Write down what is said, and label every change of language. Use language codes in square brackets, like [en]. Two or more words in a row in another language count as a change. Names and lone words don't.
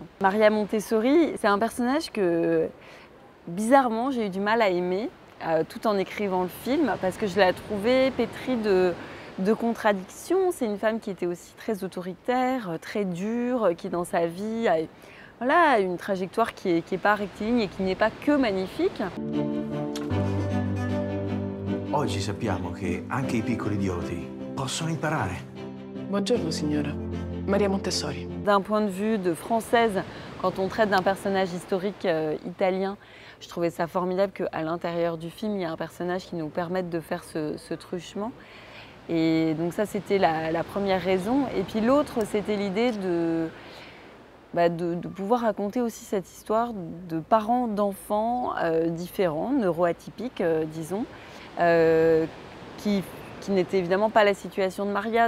[fr] Maria Montessori, c'est un personnage que, bizarrement, j'ai eu du mal à aimer, tout en écrivant le film, parce que je l'ai trouvée pétrie de contradictions. C'est une femme qui était aussi très autoritaire, très dure, qui dans sa vie a une trajectoire qui est pas rectiligne et qui n'est pas que magnifique. [it] Oggi sappiamo che anche i piccoli idioti possono imparare. Buongiorno, signora. Maria Montessori. [fr] D'un point de vue de française, quand on traite d'un personnage historique italien, je trouvais ça formidable qu'à l'intérieur du film, il y a un personnage qui nous permette de faire ce truchement. Et donc ça, c'était la première raison. Et puis l'autre, c'était l'idée de pouvoir raconter aussi cette histoire de parents d'enfants différents, neuroatypiques, disons, qui n'était évidemment pas la situation de Maria.